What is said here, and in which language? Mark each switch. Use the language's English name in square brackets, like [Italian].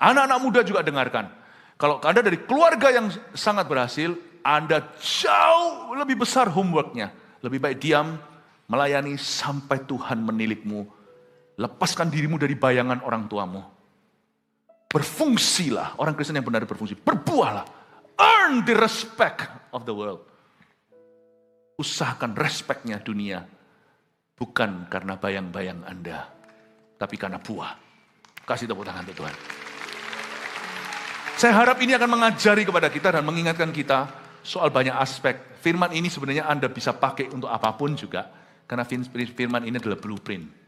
[Indonesian] Anak-anak muda juga dengarkan. Kalau Anda dari keluarga yang sangat berhasil, Anda jauh lebih besar homeworknya. Lebih baik diam, melayani sampai Tuhan menilikmu. Lepaskan dirimu dari bayangan orang tuamu. Berfungsilah, orang Kristen yang benar berfungsi. Berbuahlah. [English] Earn the respect of the world. [Indonesian] Usahakan respectnya dunia. Bukan karena bayang-bayang Anda, tapi karena buah. Kasih tepuk tangan untuk Tuhan. Saya harap ini akan mengajari kepada kita dan mengingatkan kita soal banyak aspek. Firman ini sebenarnya Anda bisa pakai untuk apapun juga. Karena firman ini adalah blueprint.